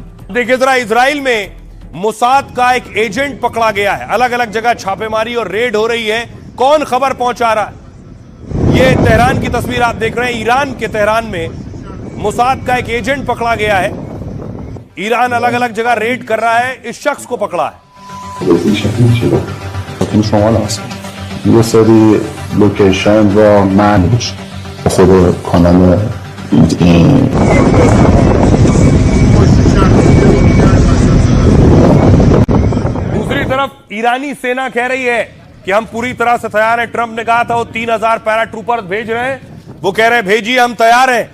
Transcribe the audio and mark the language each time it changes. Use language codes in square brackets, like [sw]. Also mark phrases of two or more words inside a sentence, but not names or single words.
[hi] देखिए जरा, इजराइल में मोसाद का एक एजेंट पकड़ा गया है। अलग अलग जगह छापेमारी और रेड हो रही है। कौन खबर पहुंचा रहा है? ये तेहरान की तस्वीर आप देख रहे हैं। ईरान के तेहरान में मोसाद का एक एजेंट पकड़ा गया है। ईरान अलग अलग जगह रेड कर रहा है, इस शख्स को पकड़ा है। [fa] یه سری لوکیشن و منیج خود کانال [hi] दूसरी तरफ ईरानी सेना कह रही है कि हम पूरी तरह से तैयार हैं। ट्रंप ने कहा था वो 3000 पैराट्रूपर्स भेज रहे हैं, वो कह रहे हैं भेजिए, हम तैयार हैं।